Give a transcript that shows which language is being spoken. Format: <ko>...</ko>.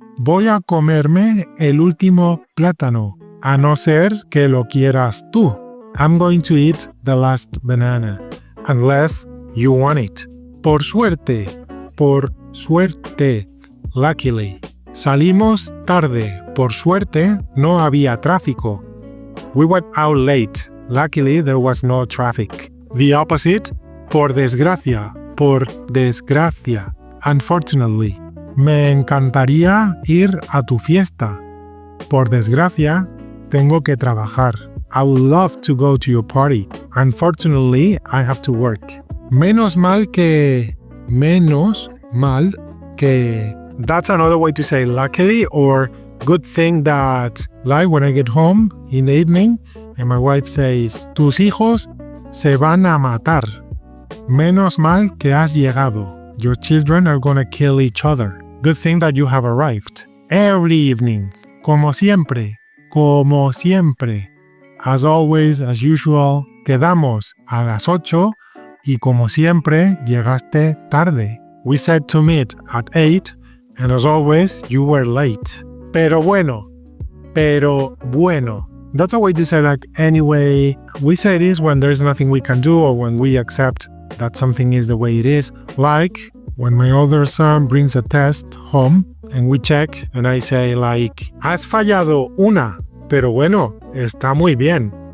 <es>Voy a comerme el último plátano. A no ser que lo quieras tú.</es> <en>I'm going to eat the last banana. Unless you want it.</en> <es>Por suerte. Por suerte.</es> <en>Luckily.</en> <es>Salimos tarde. Por suerte, no había tráfico.</es> <en>We went out late. Luckily, there was no traffic. The opposite.</en> <es>Por desgracia. Por desgracia.</es> <en>Unfortunately.</en> <es>Me encantaría ir a tu fiesta. Por desgracia, tengo que trabajar.</es> <en>I would love to go to your party. Unfortunately, I have to work.</en> <es>Menos mal que... Menos mal que...</es> <en>That's another way to say luckily or good thing that, like when I get home in the evening and my wife says,</en> <es>tus hijos se van a matar. Menos mal que has llegado.</es> <en>Your children are gonna kill each other. Good thing that you have arrived. Every evening.</en> <es>Como siempre. Como siempre.</es> <en>As always, as usual,</en> <es>quedamos a las 8 y como siempre, llegaste tarde.</es> <en>We said to meet at 8 and as always, you were late.</en> <es>Pero bueno. Pero bueno.</es> <en>That's a way to say like, anyway, we say this when there's nothing we can do or when we accept that something is the way it is. Like, when my older son brings a test home and we check and I say like,</en> <es>has fallado una, pero bueno, está muy bien.</es>